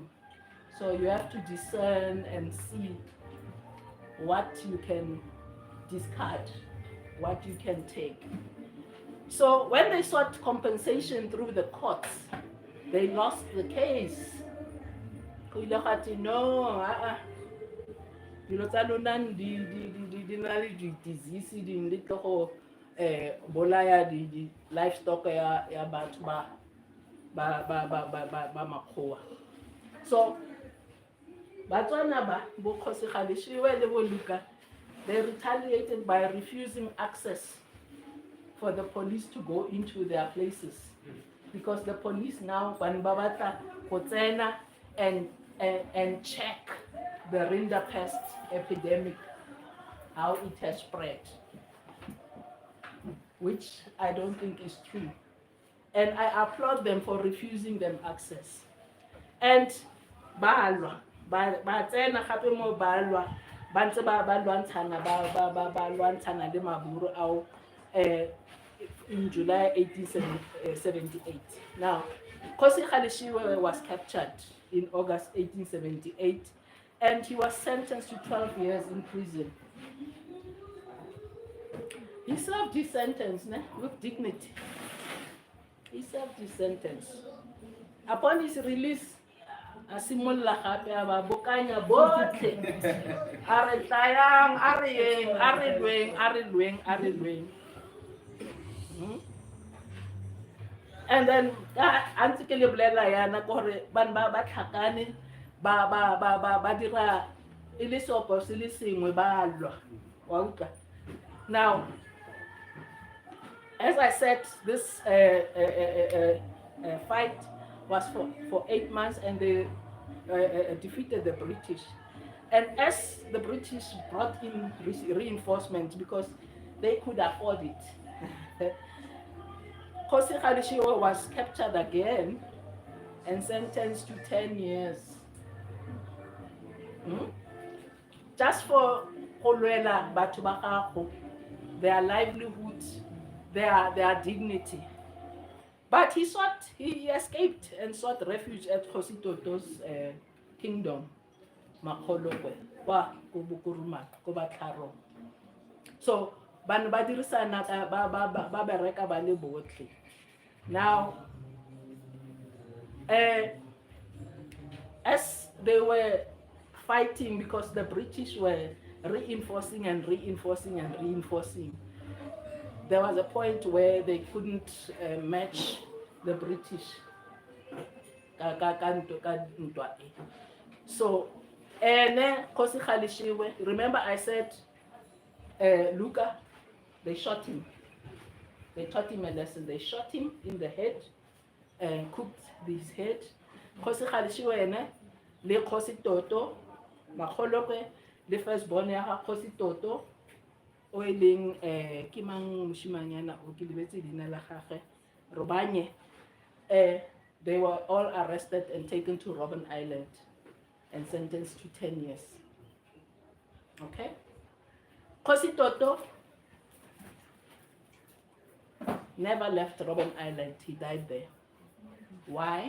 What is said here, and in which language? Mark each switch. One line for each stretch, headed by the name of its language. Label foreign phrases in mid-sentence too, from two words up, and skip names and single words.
English: So you have to discern and see what you can discard, what you can take. So when they sought compensation through the courts, they lost the case.
Tswana: No, disease di go bolaya di livestock ya batho ba makgowa. So Batswana ba bo Kgosi Kgaleshiwe le bo Luka,
English: they retaliated by refusing access for the police to go into their places, because the police now
Tswana: ban ba batla go tsena
English: and check the rinderpest epidemic how it has spread, which I don't think is true. And I applaud them for refusing them access.
Tswana: And balwa, ba tsena gape mo balwa, ba ntse ba lwantshana ba lwantshana le maburu ao
English: in July 1878. Now, Kgosi Kgaleshiwe was captured in August 1878, and he was sentenced to 12 years in prison. He served his sentence with dignity. He served his sentence. Upon his release,
Tswana: a simolla gape a ba bokanya botlhe a re tlayang a re yeng a re lweng.
English: And then
Tswana: antse ke le bolela yana gore ban ba tlhakane ba dira e le sopo se le sengwe ba lwa wa utlwa.
English: Now, as I said, this fight was for 8 months, and they defeated the British. And as the British brought in reinforcements because they could afford it, Kgosi Kgaleshiwe was captured again and sentenced to 10 years. Just for
Tswana: golwela batho ba gago,
English: their livelihood, their dignity. But he escaped and sought refuge at Kgosi Toto's kingdom, Makgolokwe, kwa Kubukuruma, Kobatlharo.
Tswana: So, bana ba dirisana ba bereka ba le botlhe.
English: Now, as they were fighting, because the British were reinforcing, there was a point where they couldn't match the British. So, Kgosi Kgaleshiwe, remember I said, Luka, they shot him. They taught him a lesson. They shot him in the head and cooked his head.
Tswana: Kgosi Kgaleshiwe le Kgosi Toto, Makgolokwe, le firstborn ya Kgosi Toto, o e leng ke mang moshimanyana o ke lebetse leina la gagwe, Robanye.
English: They were all arrested and taken to Robben Island and sentenced to 10 years. Okay? Kgosi Toto never left Robben Island. He died there. Why?